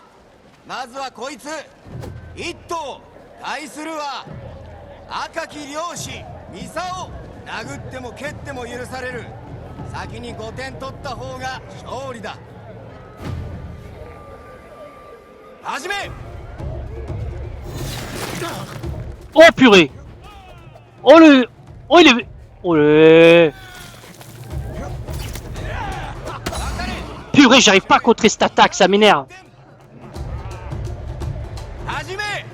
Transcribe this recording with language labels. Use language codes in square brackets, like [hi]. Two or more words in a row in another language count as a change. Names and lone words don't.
[ja] まずはこいつ一頭対するは赤き漁師ミサオ。殴っても蹴っても許される。先に5点取った方が勝利だ。始め。 [fr] Oh purée! Oh le... Oh il est... Oh le... Purée, j'arrive pas à contrer cette attaque, ça m'énerve. [ja] 始め。